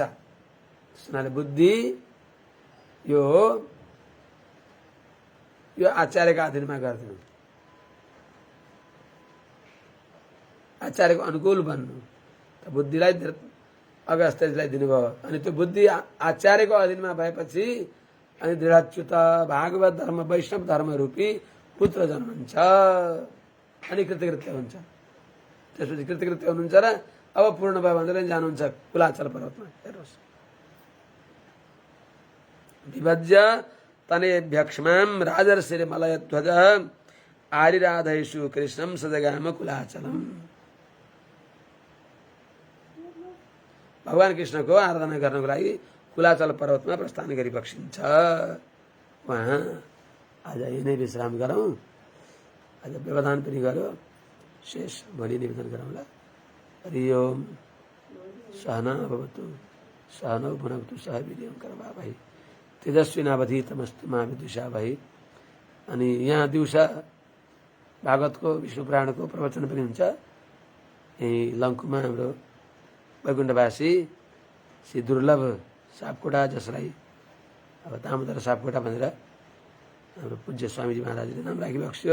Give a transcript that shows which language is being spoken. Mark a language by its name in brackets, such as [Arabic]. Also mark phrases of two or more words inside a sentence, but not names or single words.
[Nepali] त्यसैले बुद्धि यो आचार्यका अधीनमा गरिदिनु, आचार्यको अनुकूल बन्नु त बुद्धिलाई अगस्त्यलाई दिनुभयो अनि त्यो बुद्धि आचार्यको अधीनमा भएपछि अनि दृढच्युत भागवत धर्म वैष्णव धर्म रूपी पुत्र जन्मन्छ अनि कृतकृत्य हुन्छ। त्यसपछि कृतकृत्य हुनुहुन्छ र अब पूर्ण भयो भनेर जानुहुन्छ कुलाचल पर्वतमा। [Sanskrit] हेर्नुहोस् विभज्य तनेभ्यक्ष्मां राजर्षिरे मलयध्वज आरिराधयेषु कृष्णं सजगाम कुलाचलम। [Nepali] भगवान कृष्णको आराधना गर्नको लागि कुलाचल पर्वतमा प्रस्थान गरी बक्सिन्छ। वहाँ आज यही विश्राम गरौँ, आज व्यवधान पनि गर्यो, शेष भोलि निवेदन गरौँला। [Sanskrit] हरि ओम सहना भवतु सहनौ भुनक्तु सह वीर्यं करवावहै तेजस्विनावधीतमस्तु मा विद्विषावहै। [Nepali] अनि यहाँ दिउँसा भागवतको विष्णु पुराणको प्रवचन पनि हुन्छ। यही लङ्कुमा हाम्रो वैकुण्ठवासी श्री दुर्लभ सापकोटा, जसलाई अब दामोदर सापकोटा भनेर हाम्रो पूज्य स्वामीजी महाराजले नाम राखिबक्स्यो।